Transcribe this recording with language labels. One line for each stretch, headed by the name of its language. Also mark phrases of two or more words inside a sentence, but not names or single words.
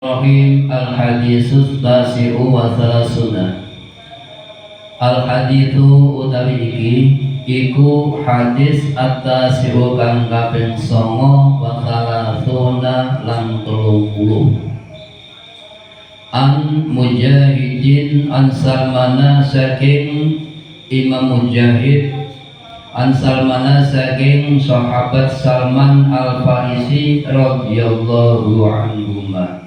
Arabic: رحيم الحديث التاسع والثلاثون.
Javanese: Al-hadithu utawi iki iku hadis at-tasi'u kang kaping 9
Arabic: وثلاثون
Javanese: lan 30.
Arabic: عن مجاهد عن سلمان
Javanese: saking Imam Mujahid
Arabic: عن سلمان
Javanese: saking sahabat Salman al-Farisi
Arabic: رضي الله عنهما.